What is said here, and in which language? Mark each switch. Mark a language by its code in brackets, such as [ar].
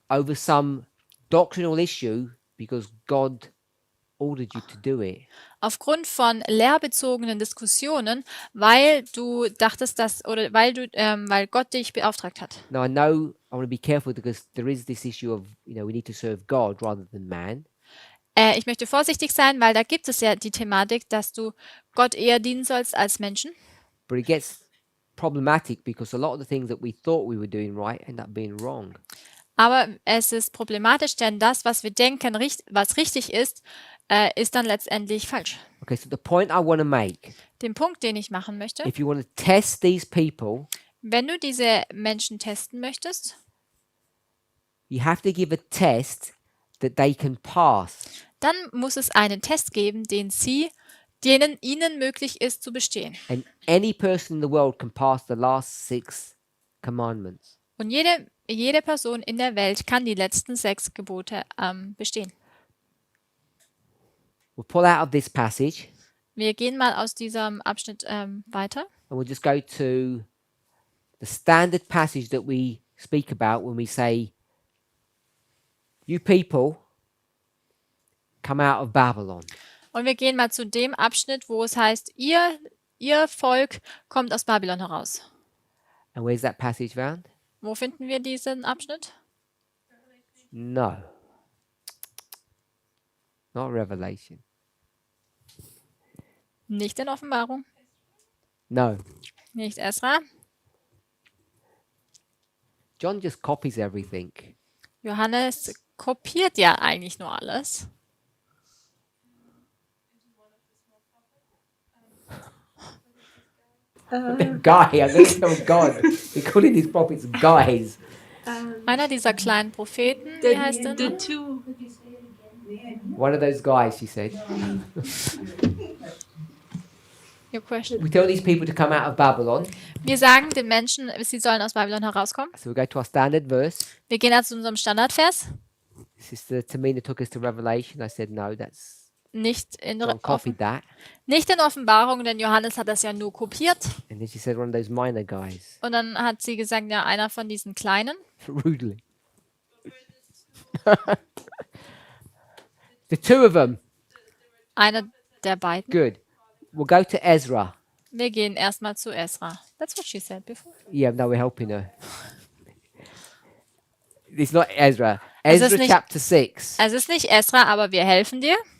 [en] over some doctrinal issue because God ordered you to do it. [de] aufgrund von lehrbezogenen Diskussionen, weil du dachtest, weil Gott dich beauftragt hat. [en] Now I know I want to be careful because there is this issue of, we need to serve God rather than man. [de] Ich möchte vorsichtig sein, weil da gibt es ja die Thematik, dass du Gott eher dienen sollst als Menschen. [en] But it gets problematic because a lot of the things that we thought we were doing right end up being wrong. [de] Aber es ist problematisch, denn das, was wir denken, was richtig ist dann letztendlich falsch. [en] Okay, so the point I want to make, [de] Den Punkt, den ich machen möchte, [en] if you want to test these people, [de] wenn du diese Menschen testen möchtest, [en] you have to give a test that they can pass. [de] dann muss es einen Test geben, denen ihnen möglich ist zu bestehen. [en] And any person in the world can pass the last 6 commandments. [de] Und jede Person in der Welt kann die letzten 6 Gebote bestehen. [en] We'll pull out of this passage [de] Wir gehen mal aus diesem Abschnitt weiter. [en] and we'll just go to the standard passage that we speak about when we say, you people come out of Babylon. [de] Und wir gehen mal zu dem Abschnitt, wo es heißt, ihr Volk kommt aus Babylon heraus. [en] And where's that passage found? [de] Wo finden wir diesen Abschnitt? [en] No. Not Revelation. [de] Nicht in Offenbarung, [en] No. [de] nicht Esra. [en] John just copies everything. [de] Johannes kopiert ja eigentlich nur alles. [en] Guy, I'm going to tell God. We're calling these prophets guys. [de] Einer dieser kleinen Propheten, wie heißt der? [en] The two. One of those guys, she said. Your question. We tell these people to come out of Babylon. [de] Wir sagen den Menschen, sie sollen aus Babylon herauskommen. [en] So we go to our standard verse. [de] Wir gehen also zu unserem Standardvers. [en] Sister Tamina took us to Revelation. I said, no, that's [de] Nicht in, [en] John copied that. [de] nicht in Offenbarung, denn Johannes hat das ja nur kopiert. [en] And then she said, one of those minor guys. [de] Und dann hat sie gesagt, ja, einer von diesen Kleinen. [en] Rudely. The two of them. [de] Einer der beiden. [en] Good. We'll go to Ezra. [de] Wir gehen erstmal zu Esra. [en] That's what she said before. Yeah, no, we're helping her. It's not Ezra. [de] Es ist [en] Ezra [de] nicht- [en] chapter 6, [de] Es ist nicht Esra, aber wir helfen dir.